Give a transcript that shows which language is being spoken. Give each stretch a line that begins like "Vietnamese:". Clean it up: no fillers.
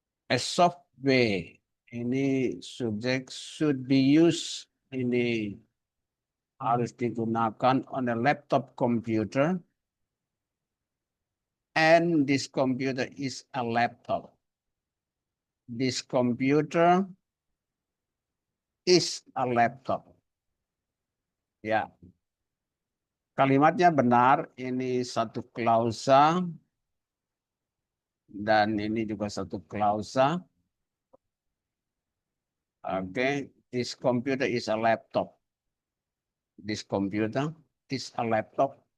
English: A software
Indonesian: ini subjek
English: should be used
Indonesian: ini harus digunakan
English: on a laptop computer and this computer is a laptop. This computer is a laptop.
Indonesian: Ya. Kalimatnya benar, ini satu klausa dan ini juga satu klausa.
English: Oke, this computer is a laptop. This computer is a laptop.